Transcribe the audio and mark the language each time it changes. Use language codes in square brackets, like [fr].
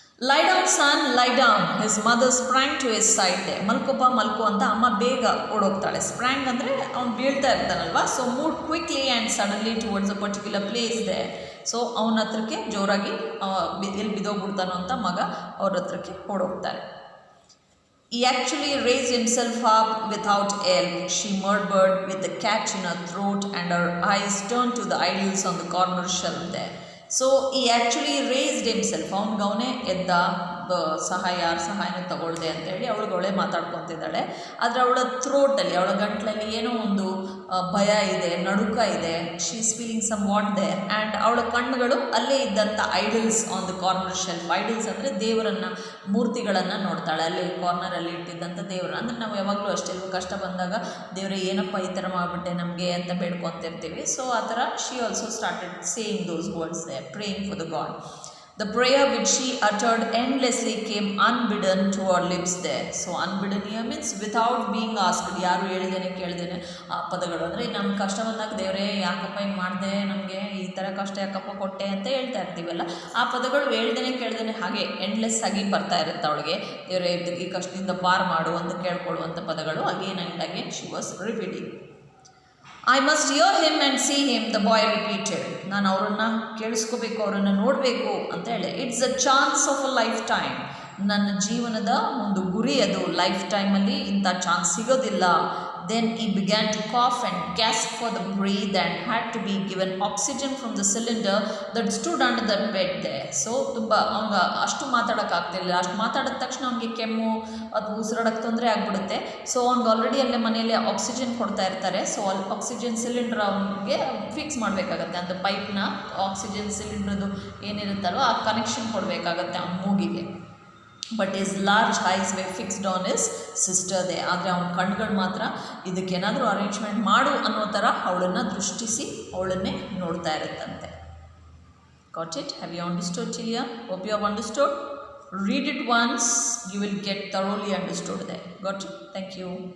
[en] Lie down son, lie down. His mother sprang to his side there. [kn] ಮಲ್ಕೋ ಅಂತ ಅಮ್ಮ ಬೇಗ ಓಡೋಗ್ತಾಳೆ. ಸ್ಪ್ರ್ಯಾಂಗ್ ಅಂದರೆ ಅವ್ನು ಬೀಳ್ತಾ ಇರ್ತಾನಲ್ವ. [en] So move quickly and suddenly towards a particular place there. [kn] So ಅವನ ಹತ್ರಕ್ಕೆ ಜೋರಾಗಿ ಎಲ್ಲಿ ಬಿದ್ದೋಗ್ಬಿಡ್ತಾನೋ ಅಂತ ಮಗ ಅವ್ರ ಹತ್ರಕ್ಕೆ ಓಡೋಗ್ತಾರೆ. [en] He actually raised himself up without help. She murmured with the catch in her throat and her eyes turned to the idols on the corner shelf there. So he actually raised himself. [kn] ಅವನೇ ಎದ್ದ, ಯಾರ ಸಹಾಯನೂ ತಗೊಳ್ದೆ ಅಂತೇಳಿ ಅವಳೆ ಮಾತಾಡ್ಕೊತಿದ್ದಾಳೆ. ಆದರೆ ಅವಳ ಥ್ರೋಟಲ್ಲಿ, ಅವಳ ಗಂಟ್ಲಲ್ಲಿ ಏನೋ ಒಂದು ಭಯ ಇದೆ, ನಡುಕ ಇದೆ. [en] She is feeling somewhat there. And [kn] ಅವಳ ಕಣ್ಣುಗಳು ಅಲ್ಲೇ ಇದ್ದಂಥ [en] Idols on the corner shelf. [kn] Idols ಅಂದರೆ ದೇವರನ್ನು, ಮೂರ್ತಿಗಳನ್ನು ನೋಡ್ತಾಳೆ. ಅಲ್ಲಿ ಕಾರ್ನರಲ್ಲಿ ಇಟ್ಟಿದ್ದಂಥ ದೇವರನ್ನ. ಅಂದರೆ ನಾವು ಯಾವಾಗಲೂ ಅಷ್ಟೇ, ಕಷ್ಟ ಬಂದಾಗ ದೇವರೇ ಏನಪ್ಪ ಈ ಥರ ಮಾಡಿಬಿಟ್ಟೆ ನಮಗೆ ಅಂತ ಬೇಡ್ಕೊತಿರ್ತೀವಿ. [en] so [kn] ಆ ಥರ [en] She also started saying those words there, praying for the God. The prayer which she uttered endlessly came unbidden to her lips there. So unbidden here means without being asked. [kn] ಯಾರು ಹೇಳ್ದೇನೆ ಕೇಳ್ದೇನೆ ಆ ಪದಗಳು. ಅಂದರೆ ನಮ್ಮ ಕಷ್ಟ ಬಂದಾಗ ದೇವರೇ ಯಾಕಪ್ಪ ಹಿಂಗೆ ಮಾಡಿದೆ, ನಮಗೆ ಈ ಥರ ಕಷ್ಟ ಯಾಕಪ್ಪ ಕೊಟ್ಟೆ ಅಂತ ಹೇಳ್ತಾ ಇರ್ತೀವಲ್ಲ, ಆ ಪದಗಳು ಹೇಳ್ದೇನೆ ಕೇಳ್ದೇನೆ ಹಾಗೆ ಎಂಡ್ಲೆಸ್ ಆಗಿ ಬರ್ತಾ ಇರುತ್ತೆ ಅವಳಿಗೆ. ದೇವರೇ ಈ ಕಷ್ಟದಿಂದ ಪಾರು ಮಾಡು ಅಂತ ಕೇಳ್ಕೊಳ್ಳುವಂಥ ಪದಗಳು [en] Again and again she was repeating. I must hear him and see him, the boy repeated. [kn] ನಾನು ಅವರನ್ನು ಕೇಳಿಸ್ಕೋಬೇಕು, ಅವರನ್ನು ನೋಡಬೇಕು ಅಂತ ಹೇಳಿ. [en] It's a chance of a lifetime. [kn] ನನ್ನ ಜೀವನದ ಒಂದು ಗುರಿ ಅದು, ಲೈಫ್ ಟೈಮಲ್ಲಿ ಇಂಥ ಚಾನ್ಸ್ ಸಿಗೋದಿಲ್ಲ. [en] Then he began to cough and gasp for the breath and had to be given oxygen from the cylinder that stood under the bed there. [kn] So ತುಂಬ ಅವ್ನಿಗೆ ಅಷ್ಟು ಮಾತಾಡೋಕ್ಕಾಗ್ತಿಲ್ಲ. ಅಷ್ಟು ಮಾತಾಡಿದ ತಕ್ಷಣ ಅವ್ನಿಗೆ ಕೆಮ್ಮು ಅದು ಉಸಿರಾಡೋಕ್ಕೆ ತೊಂದರೆ ಆಗಿಬಿಡುತ್ತೆ. ಸೊ ಅವ್ನಿಗೆ ಆಲ್ರೆಡಿ ಅಲ್ಲೇ ಮನೆಯಲ್ಲೇ ಆಕ್ಸಿಜನ್ ಕೊಡ್ತಾ ಇರ್ತಾರೆ. ಸೊ ಅಲ್ಲಿ ಆಕ್ಸಿಜನ್ ಸಿಲಿಂಡರ್ ಅವನಿಗೆ ಫಿಕ್ಸ್ ಮಾಡಬೇಕಾಗತ್ತೆ. அந்த ಪೈಪ್ನ ಆಕ್ಸಿಜನ್ ಸಿಲಿಂಡ್ರದು ಏನಿರುತ್ತಲ್ವ ಆ ಕನೆಕ್ಷನ್ ಕೊಡಬೇಕಾಗತ್ತೆ ಅವ್ನ ಮೂಗಿಗೆ. [en] But his large eyes were fixed on his sister they. [kn] ಆದರೆ ಅವ್ನ ಕಣ್ಗಳು ಮಾತ್ರ ಇದಕ್ಕೇನಾದರೂ ಅರೇಂಜ್ಮೆಂಟ್ ಮಾಡು ಅನ್ನೋ ಥರ ಅವಳನ್ನು ದೃಷ್ಟಿಸಿ ಅವಳನ್ನೇ ನೋಡ್ತಾ ಇರುತ್ತಂತೆ. [en] Got it? Have you understood till here? Hope you have understood. Read it once, you will get thoroughly understood there. Got it? Thank you.